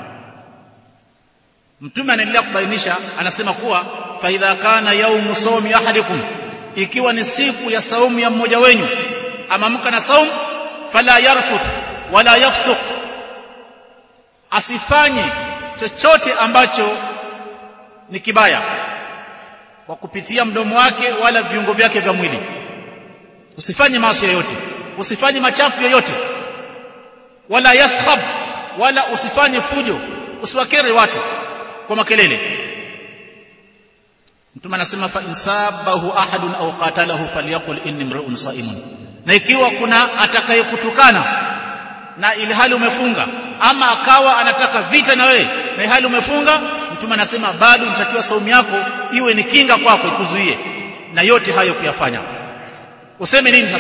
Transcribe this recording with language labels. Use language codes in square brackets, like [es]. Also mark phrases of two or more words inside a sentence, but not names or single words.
[sw] Mtume anaendelea kubainisha, anasema kuwa [ar] فإذا كان يوم صوم أحدكم, [sw] ikiwa ni siku ya saumu ya mmoja wenu, amamka na saumu, [ar] فلا يرفث ولا يفسق, [sw] asifanye chochote ambacho ni kibaya, kwa kupitia mdomo wake wala viungo vyake vya mwili. Usifanye maasi yoyote, usifanye machafu yoyote, [ar] ولا يصخب, [sw] wala usifanye fujo, usiwakere watu kwa makelele. Mtume anasema [ar] فإن سابه أحد أو قاتله فليقل إني امرؤ صائم. [sw] Na ikiwa kuna atakayekutukana na ile hali umefunga, ama akawa anataka vita na wewe na hali umefunga, Mtume anasema bado unatakiwa saumu yako iwe ni kinga kwako, ikuzuie na yote hayo kuyafanya. Useme nini sasa?